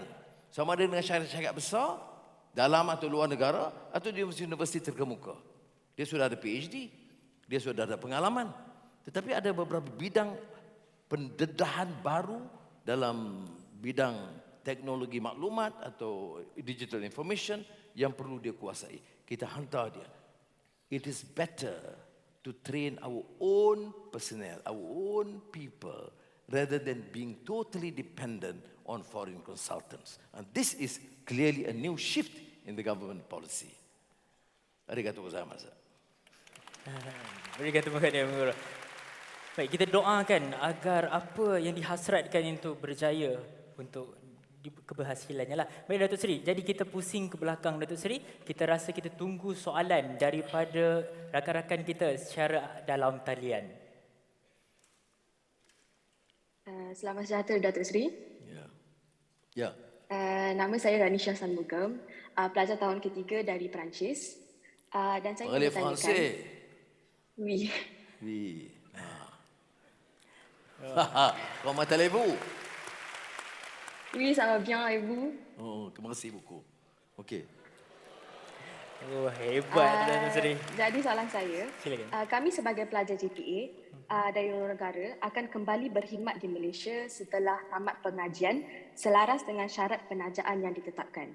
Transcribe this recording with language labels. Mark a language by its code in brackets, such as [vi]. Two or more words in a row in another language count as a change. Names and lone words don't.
[ms] Sama ada dengan syarikat-syarikat besar, dalam atau luar negara, atau di universiti terkemuka. Dia sudah ada PhD, dia sudah ada pengalaman. Tetapi ada beberapa bidang pendedahan baru dalam bidang teknologi maklumat atau [en] digital information [ms] yang perlu dia kuasai. Kita hantar dia. [en] It is better to train our own personnel, our own people, rather than being totally dependent on foreign consultants. And this is clearly a new shift in the government policy. [ja] Arigatou gozaimasu. [ms] Berikan tepuk tangan Guru. Baik, kita doakan agar apa yang dihasratkan itu berjaya untuk keberhasilannya lah. Baik Datuk Seri, jadi kita pusing ke belakang Datuk Seri, kita rasa kita tunggu soalan daripada rakan-rakan kita secara dalam talian. Selamat sejahtera Datuk Seri. Ya. Nama saya Ranisha Sanmugam, pelajar tahun ketiga dari Perancis. Dan saya [fr] Parlez [ms] ingin bertanyakan. [fr] français. Oui. Oui. Comment allez-vous? Oui, ça va bien et vous? [ms] Oh, terima kasih beaucoup. Okey. Oh, hebat Datuk Seri. Jadi soalan saya, Silakan. kami sebagai pelajar JPA dari luar negara akan kembali berkhidmat di Malaysia setelah tamat pengajian selaras dengan syarat penajaan yang ditetapkan.